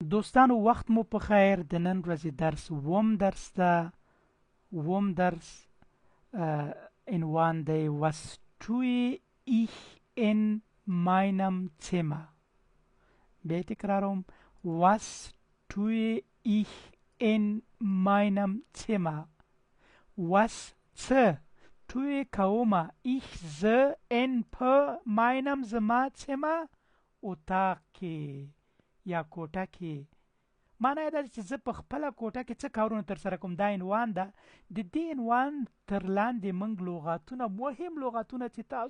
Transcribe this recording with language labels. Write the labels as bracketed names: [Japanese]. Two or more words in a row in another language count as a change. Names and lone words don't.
[Pashto] دوستانو وخت مو په خیر د نن ورځې درس درس ته درس عنوان دی [German] was tue ich in meinem Zimmer [Pashto] بیا تکراروم [German] was tue ich in meinem Zimmer [Pashto] was څه tue کومه ich زه in په meinem زما Zimmer اتاق کې یا کوټه کې معنی دا چې زه په خپله کوټه کې څه کارونه ترسره کوم دا عنوان ده د دې عنوان تر لاندې موږ لغاتونه مهم لغاتونه چې تاسو